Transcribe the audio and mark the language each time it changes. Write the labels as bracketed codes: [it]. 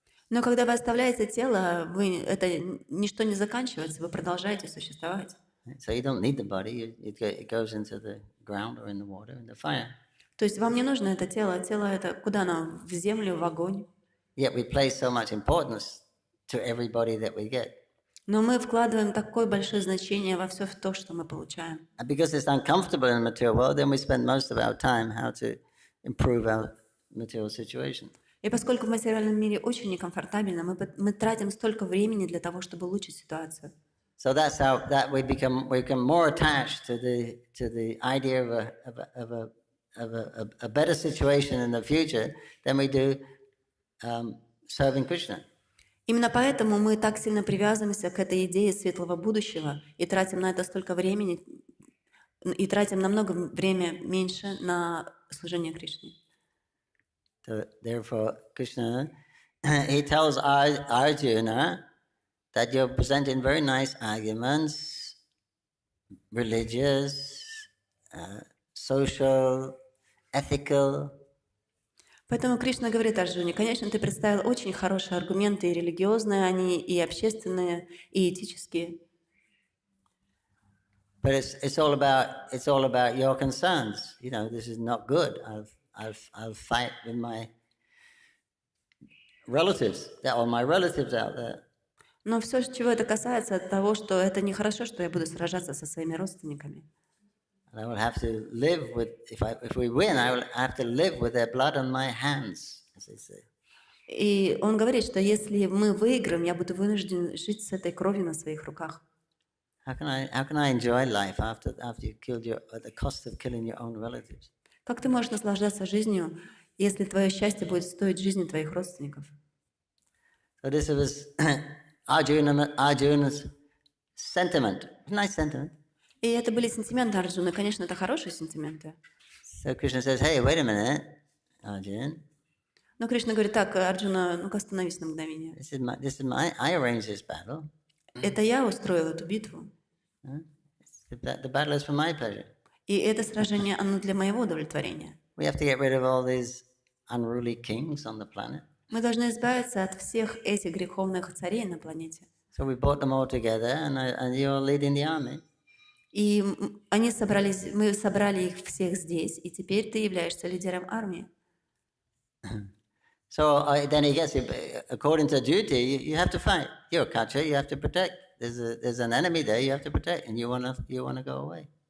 [ru] Но когда вы оставляете тело, это ничто не заканчивается, вы продолжаете существовать. [en] So you don't need the body. It goes into the ground or in the water, in the fire. [ru] То есть вам не нужно это тело. Тело это куда оно? В землю, в огонь. [en] Yet we place so much importance to every body that we get. [ru] Но мы вкладываем такое большое значение во все то, что мы получаем. [en] And because it's uncomfortable in the material world, then we spend most of our time how to improve our material situation. [ru] И поскольку в материальном мире очень некомфортабельно, мы тратим столько времени для того, чтобы улучшить ситуацию. [en] So that's how that we become more attached to the idea of a better situation in the future than we do serving Krishna. [ru] Именно поэтому мы так сильно привязываемся к этой идее светлого будущего и тратим на это столько времени, и тратим намного времени меньше на служение Кришне. [en] So therefore, Krishna, he tells Arjuna that you're presenting very nice arguments, religious, social, ethical. [ru] Поэтому Кришна говорит Арджуне, конечно, ты представил очень хорошие аргументы, и религиозные они, и общественные, и этические. [en] But it's all about your concerns. You know, this is not good. I'll fight with my relatives. There are my relatives out there. [ru] Но все, чего это касается, от того, что это нехорошо, что я буду сражаться со своими родственниками. [en] And I will have to live with, if we win, I will have to live with their blood on my hands, as they say. [ru] И он говорит, что если мы выиграем, я буду вынужден жить с этой кровью на своих руках. [en] How can I enjoy life after you killed at the cost of killing your own relatives? [ru] Как ты можешь наслаждаться жизнью, если твое счастье будет стоить жизни твоих родственников? [en] So this was Arjuna's sentiment. Nice sentiment. [ru] И это были сентименты Арджуны. Конечно, это хорошие сентименты. [en] So Krishna says, hey, wait a minute, Arjuna. [ru] Но Кришна говорит, так, Арджуна, ну-ка остановись на мгновение. [en] I arranged this battle. [ru] Это я устроил эту битву. [en] The battle is for my pleasure. [ru] И это сражение, оно для моего удовлетворения. [en] We have to get rid of all these unruly kings on the planet. [ru] Мы должны избавиться от всех этих греховных царей на планете. [en] So we brought them all together, and you're leading the army. [ru] И мы собрали их всех здесь, и теперь ты являешься лидером армии. [en] So then he gets it. According to duty, you have to fight. You're a Kacha, you have to protect. There's an enemy there, you have to protect, and you wanna go away.